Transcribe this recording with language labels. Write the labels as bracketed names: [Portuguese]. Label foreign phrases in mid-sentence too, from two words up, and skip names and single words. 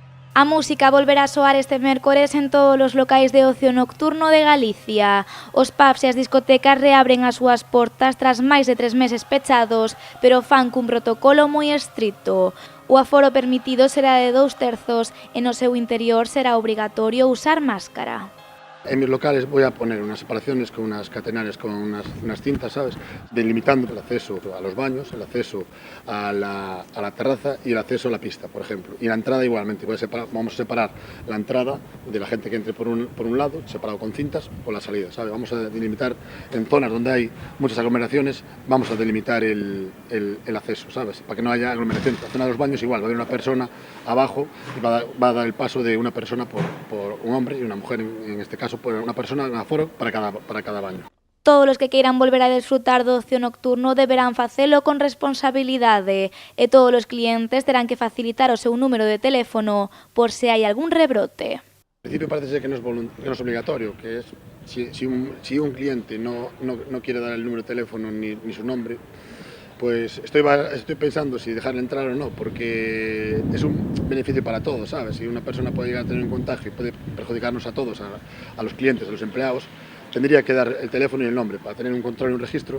[Galician] A música volverá a soar este mércores en todos os locais de ocio nocturno de Galicia. Os pubs e as discotecas reabren as súas portas tras máis de 3 meses pechados, pero fan cun protocolo moi estricto. O aforo permitido será de 2/3 e no seu interior será obrigatorio usar máscara. [Spanish] En mis locales voy a poner unas separaciones con unas catenarias, con unas cintas, ¿sabes? Delimitando el acceso a los baños, el acceso a la terraza y el acceso a la pista, por ejemplo. Y la entrada igualmente. Vamos a separar la entrada de la gente que entre por un lado, separado con cintas, o la salida, ¿sabes? Vamos a delimitar en zonas donde hay muchas aglomeraciones, vamos a delimitar el acceso, ¿sabes? Para que no haya aglomeración. La zona de los baños igual, va a haber una persona abajo y va a dar el paso de una persona por un hombre y una mujer, en este caso, por una persona en aforo para cada baño. [Galician] Todos os que queiran volver a desfrutar do ocio nocturno deberán facelo con responsabilidade e todos os clientes terán que facilitar o seu número de teléfono por se hai algún rebrote. [Spanish] En principio parece ser que no es obligatorio, que es si un cliente no quiere dar el número de teléfono ni su nombre, pues estoy pensando si dejarle entrar o no, porque es un beneficio para todos, ¿sabes? Si una persona puede llegar a tener un contagio y puede perjudicarnos a todos, a los clientes, a los empleados, tendría que dar el teléfono y el nombre para tener un control y un registro.